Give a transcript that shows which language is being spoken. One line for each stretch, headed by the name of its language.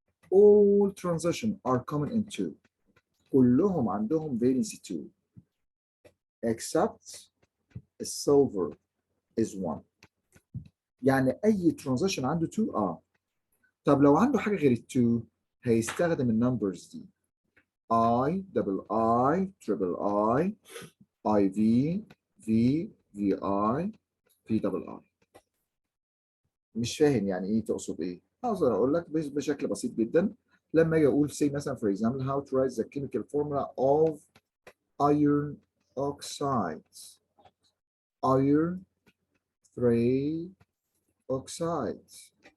English: All transition are common in 2.
Arabic: كلهم عندهم valency 2 except silver is 1. يعني أي transition عنده 2 طب لو عنده حاجة غير ال 2 هيستخدم النمبرز دي I double I triple I IV VI في دبل I. مش فاهم يعني ايه تقصد ايه؟ اقدر اقول لك بشكل بسيط جدا. لما اجي اقول
English: say مثلا for example how to write the chemical formula of iron oxides. Iron 3 oxides.